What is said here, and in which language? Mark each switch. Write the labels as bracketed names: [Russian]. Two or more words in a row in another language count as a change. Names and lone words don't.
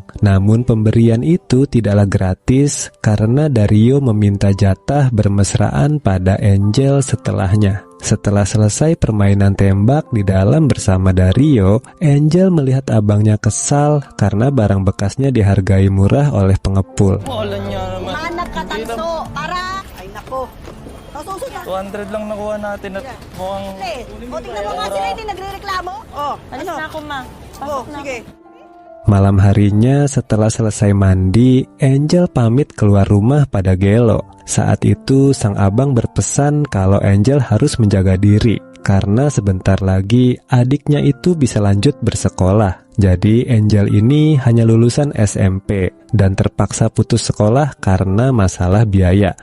[Indonesian] Namun pemberian itu tidaklah gratis karena Dario meminta jatah bermesraan pada Angel setelahnya. Setelah selesai permainan tembak di dalam bersama Dario, Angel melihat abangnya kesal karena barang bekasnya dihargai murah oleh pengepul. [Filipino] Anak ka tanso, para! Ay nako. 200 lang nakuha natin at mukhang... O, tingnan mo nga sila, hindi nagre-reklamo. Alis na ako, ma. Pasok na sige. [Indonesian] Malam harinya setelah selesai mandi, Angel pamit keluar rumah pada Gelo. Saat itu sang abang berpesan kalau Angel harus menjaga diri karena sebentar lagi adiknya itu bisa lanjut bersekolah. Jadi Angel ini hanya lulusan SMP dan terpaksa putus sekolah karena masalah biaya.